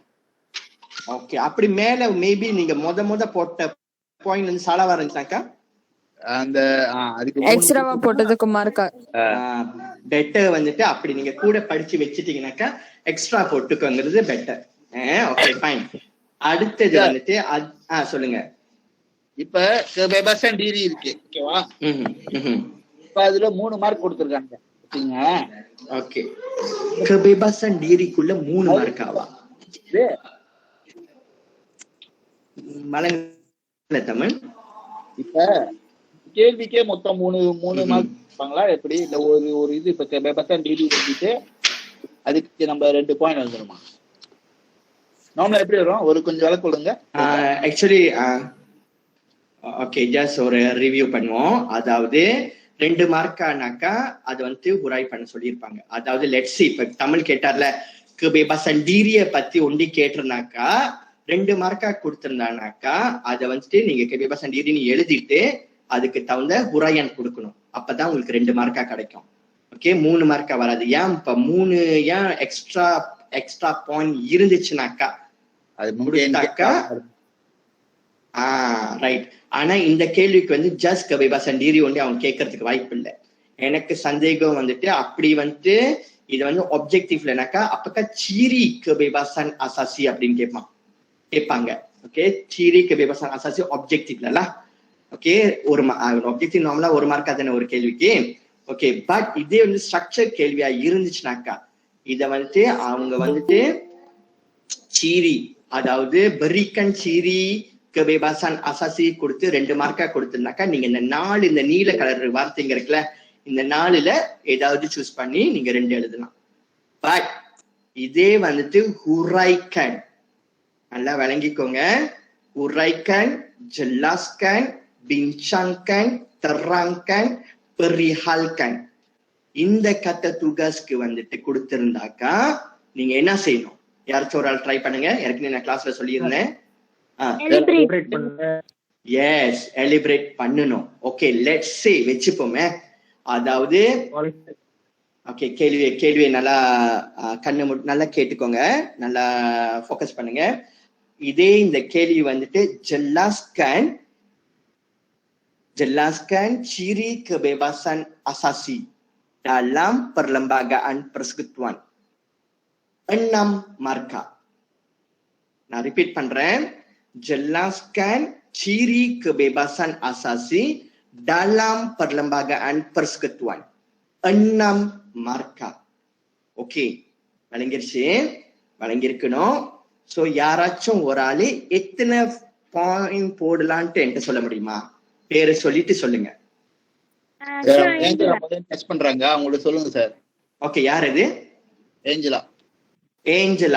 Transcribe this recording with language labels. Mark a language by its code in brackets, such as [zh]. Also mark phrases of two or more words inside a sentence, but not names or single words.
[ta] ஓகே, அப்படி மேல மேபி நீங்க முத போட்ட பாயிண்ட் வந்து சாலாவா இருந்துச்சாக்கா அந்த அதுக்கு எக்ஸ்ட்ராவா போட்டதுக்கு மார்க்கா பெட்டர் வந்துட்டு அப்படி நீங்க கூட படிச்சு வச்சிட்டீங்கன்னாக்கா எக்ஸ்ட்ரா போட்டுக்கோங்கிறது பெட்டர். ஓகே, ஃபைன். அடுத்தது வந்துட்டு சொல்லுங்க. இப்ப [ms] kebebasan diri [ta] இருக்கு, ஓகேவா? இப்ப அதுல 3 மார்க் கொடுத்திருக்காங்க. ஓகே, [ms] kebebasan diriக்குள்ள [ta] 3 மார்க் ஆவா? மலங்க தமிழ். இப்ப கேள்விக்கே மொத்தம் 3 மார்க் இருப்பாங்களா எப்படி? இல்ல ஒரு இது இப்ப [ms] kebebasan diri [ta] வந்துட்டு அதுக்கு நம்ம 2 பாயிண்ட் வந்துருமா? நார்மலா எப்படி வரும்? ஒரு கொஞ்சம் விளக்க கொடுங்க. [en] actually okay, just [ta] ஒரு ரிவ்யூ பண்ணுவோம். அதாவது 2 மார்க்கானாக்கா அது வந்து உராய் பண்ண சொல்லியிருப்பாங்க. அதாவது லெட்ஸ் இப்ப தமிழ் கேட்டார்ல [ms] kebebasan diriயை [ta] பத்தி ஒண்டி கேட்டிருந்தாக்கா 2 மார்க்கா கொடுத்திருந்தானாக்கா அதை வந்துட்டு நீங்க [ms] kebebasan diriன்னு [ta] எழுதிட்டு அதுக்கு தகுந்த உராயன் கொடுக்கணும். அப்பதான் உங்களுக்கு 2 மார்க்கா கிடைக்கும். ஓகே, 3 மார்க்கா வராது. ஏன் இப்ப 3 ஏன் எக்ஸ்ட்ரா பாயிண்ட் இருந்துச்சுனாக்கா அது முடிஞ்சாக்கா ரைட். ஆனா இந்த கேள்விக்கு வந்து ஜஸ்ட் [ms] kebebasan diri [ta] ஒண்டி அவங்க கேட்கறதுக்கு வாய்ப்பு இல்லை. எனக்கு சந்தேகம் வந்துட்டு அப்படி வந்துட்டு இது வந்து ஆப்ஜெக்டிவ்லனாக்கா அப்பக்கா [ms] ciri kebebasan asasi [ta] அப்படின்னு கேட்பாங்க. ஓகே, [ms] ciri kebebasan asasi [ta] ஆப்ஜெக்டிவ்ல. ஓகே, ஒரு ஆப்ஜெக்டிவ் நார்மலா 1 மார்க்கா தானே ஒரு கேள்விக்கு. ஓகே, பட் இதே வந்து ஸ்ட்ரக்சர் கேள்வியா இருந்துச்சுனாக்கா இத வந்துட்டு அவங்க வந்துட்டு சீரி, அதாவது [ms] berikan ciri kebebasan asasi [ta] கொடுத்து 2 மார்க்கா கொடுத்திருந்தாக்கா நீங்க இந்த 4 இந்த நீல கலர் வார்த்தைங்க இருக்குல்ல, இந்த 4ல ஏதாவது சூஸ் பண்ணி நீங்க 2 எழுதலாம். பட் இதே வந்துட்டு huraikan. நல்லா விளங்கிக்கோங்க. [ms] huraikan, jelaskan, bincangkan, terangkan, perihalkan. [ta] இந்த [ms] kata tugasக்கு [ta] வந்துட்டு கொடுத்திருந்தாக்கா நீங்க என்ன செய்யணும்? யாராச்சும் ஒரு ஆள் ட்ரை பண்ணுங்க. ஏற்கனவே நான் கிளாஸ்ல சொல்லியிருந்தேன். எஸ், எலிபரேட் பண்ணணும். [en] okay, let's say [ta] வெச்சுப்போமே. அதாவது ஓகே, கேள்வியை நல்லா நல்லா கேட்டுக்கோங்க, நல்லா ஃபோக்கஸ் பண்ணுங்க. [ms] இதே இந்த கேள்வி வந்துட்டு jelaskan ciri kebebasan asasi dalam perlembagaan persekutuan. 6 markah. [ta] நான் ரிப்பீட் பண்றேன். [ms] jelaskan ciri kebebasan asasi dalam perlembagaan persekutuan. 6 markah. [ta] ஓகே, வழங்கியிருக்கணும். சோ யாராச்சும் ஒரு ஆளு எத்தனை பாயிண்ட் போடலான்ட்டு என்கிட்ட சொல்ல முடியுமா? பேரை சொல்லிட்டு சொல்லுங்க. டெஸ்ட் பண்றாங்க, அவங்களுக்கு சொல்லுங்க சார். ஓகே, யார் இது? ஏஞ்சலா.